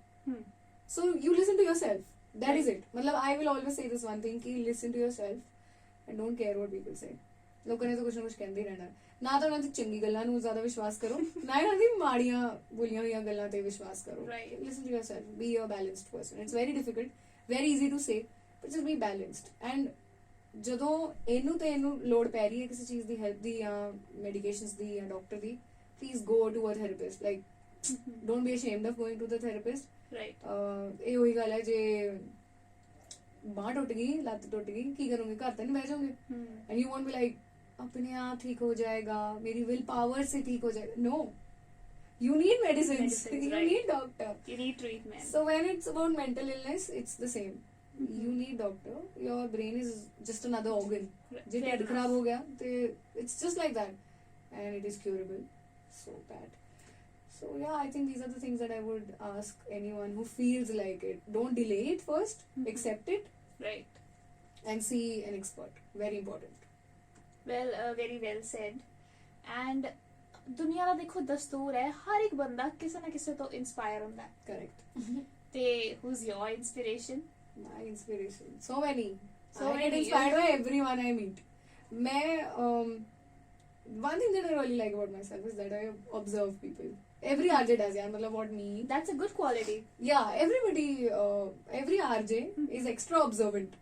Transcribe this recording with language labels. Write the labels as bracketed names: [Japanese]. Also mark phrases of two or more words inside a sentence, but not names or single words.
[English] So you listen to yourself. That is it. Matlab, I will always say this one thing ki listen to yourself and don't care what people say. [Punjabi] ਲੋਕਾਂ ਨੇ ਤਾਂ ਕੁਛ ਨਾ ਕੁਛ ਕਹਿੰਦੇ ਹੀ ਰਹਿਣਾ. ਨਾ ਤਾਂ ਉਹਨਾਂ ਦੀ ਚੰਗੀ ਗੱਲਾਂ ਨੂੰ ਜ਼ਿਆਦਾ ਵਿਸ਼ਵਾਸ ਕਰੋ, ਨਾ ਇਹਨਾਂ ਦੀ ਮਾੜੀਆਂ ਬੋਲੀਆਂ ਹੋਈਆਂ ਗੱਲਾਂ ਤੇ ਵਿਸ਼ਵਾਸ ਕਰੋ. [English] Listen to yourself. Be a balanced person. It's very difficult, very easy to say, but just be balanced. [Punjabi] And ਜਦੋਂ ਇਹਨੂੰ ਤੇ ਇਹਨੂੰ ਲੋੜ ਪੈ ਰਹੀ ਹੈ ਕਿਸੇ ਚੀਜ਼ ਦੀ ਹੈਲਪ ਦੀ ਜਾਂ ਮੈਡੀਕੇਸ਼ਨਸ ਦੀ ਜਾਂ ਡਾਕਟਰ ਦੀ, [English] please go to a therapist. Like don't be ashamed of going to the therapist. Right. [Punjabi] ਇਹ ਉਹੀ ਗੱਲ ਹੈ, ਜੇ ਬਾਂਹ ਟੁੱਟ ਗਈ, ਲੱਤ ਟੁੱਟ ਗਈ, ਕੀ ਕਰੋਗੇ? ਘਰ ਤਾਂ ਨਹੀਂ ਬਹਿ ਜਾਓਗੇ. [English] And you won't be like [Hindi] अपने आप ठीक हो जाएगा, मेरी [English] will power [Hindi] से ठीक हो जाएगा. [English] No, you need medicines. You right. need doctor. You need treatment. So when it's about mental illness, it's the same. You need doctor. Your brain is just another organ. [Punjabi] ਜੇ ਢਿੱਡ ਖਰਾਬ ਹੋ ਗਿਆ, [English] it's just like that, and it is curable. So bad. So yeah, I think these are the things that I would ask anyone who feels like it. Don't delay it first. Accept it. Right. And see an expert. Very important. Well, very well said. [Punjabi] And ਦੁਨੀਆ ਦਾ ਦੇਖੋ ਦਸਤੂਰ ਹੈ, ਹਰ ਇੱਕ ਬੰਦਾ ਕਿਸੇ ਨਾ ਕਿਸੇ ਤੋਂ ਇਨਸਪਾਇਰ ਹੁੰਦਾ ਹੈ. [English] Correct. [Punjabi] ਤੇ [English] who's your inspiration? My inspiration. So many. So I many. get inspired by everyone I meet. One thing that I really like about myself is that I observe people. Every RJ does, yeah. Matlab, what me? That's a good quality. Yeah, everybody, every RJ is extra observant.